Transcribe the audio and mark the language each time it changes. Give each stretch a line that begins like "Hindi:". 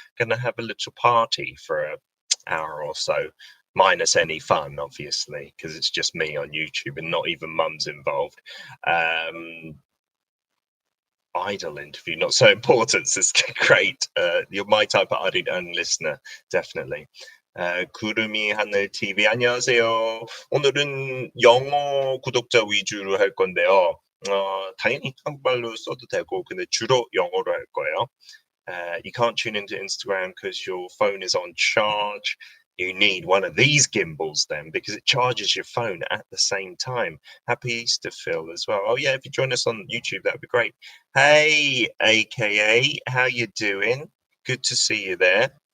English: Gonna have a little party for an hour or so, minus any fun, obviously, because it's just me on YouTube and not even Mum's involved. Idol interview, not so important. So it's great. You're my type of Arirang listener, definitely.
Korean: 구름이 하늘 TV 안녕하세요. 오늘은 영어 구독자 위주로 할 건데요. 당연히 한국말로 써도 되고, 근데 주로 영어로 할 거예요.
English: You can't tune into Instagram because your phone is on charge. You need one of these gimbals then, because it charges your phone at the same time. Happy Easter, Phil, as well. Oh yeah, if you join us on YouTube, that would be great. Hey, AKA, how you doing? Good to see you there.